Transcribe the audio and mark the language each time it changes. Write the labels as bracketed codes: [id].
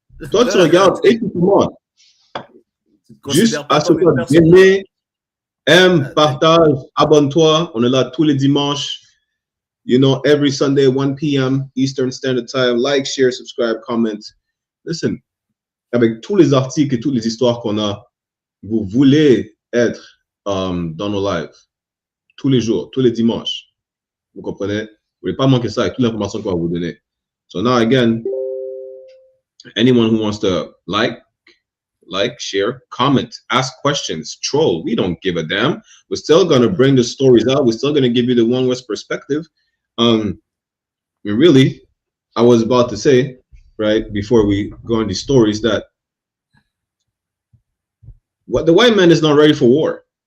[fr] Toi, tu regardes et tu montres. Juste à ce point, aimer, aime, partage, abonne-toi. On est là tous les dimanches. [en] You know, every Sunday, 1 p.m. Eastern Standard Time. Like, share, subscribe, comment. Listen, [fr] avec tous les articles et toutes les histoires qu'on a, vous voulez être dans nos lives tous les jours, tous les dimanches. Vous comprenez? Vous ne voulez pas manquer ça avec toute l'information qu'on va vous donner. [en] So now again, anyone who wants to like, share, comment, ask questions, troll, we don't give a damn. We're still going to bring the stories out. We're still going to give you the One West perspective. Really, I was about to say, right, before we go on these stories, that what the white man is not ready for war.